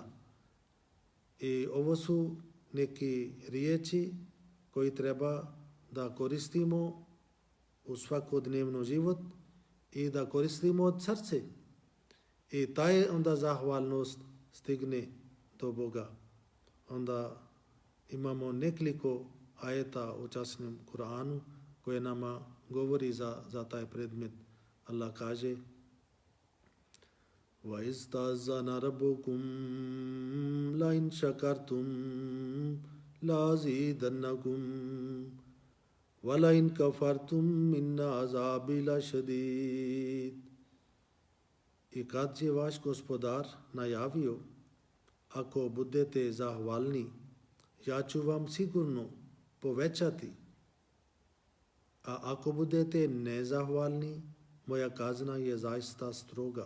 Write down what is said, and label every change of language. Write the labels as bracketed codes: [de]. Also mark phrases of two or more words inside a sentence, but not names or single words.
[bs] I ovo su neki riječi koji treba da koristimo u svakodnevno život i da koristimo od srce. I taj onda zahvalnost stigne do Boga. Onda imamo nekoliko ajeta u časnom Kur'anu koje nama govori za taj predmet. Allah kaže [ar] وَإِذْ تَأَذَّنَ رَبُّكُمْ لَئِنْ شَكَرْتُمْ لَأَزِيدَنَّكُمْ وَلَئِنْ كَفَرْتُمْ مِنَّ عَذَابِي لَشَدِيدٌ. [bs] I kad je vaš gospodar najavio, ako budete zahvalni, ja ću vam sigurno povećati. A ako budete nezahvalni, moja kazna je zaista stroga.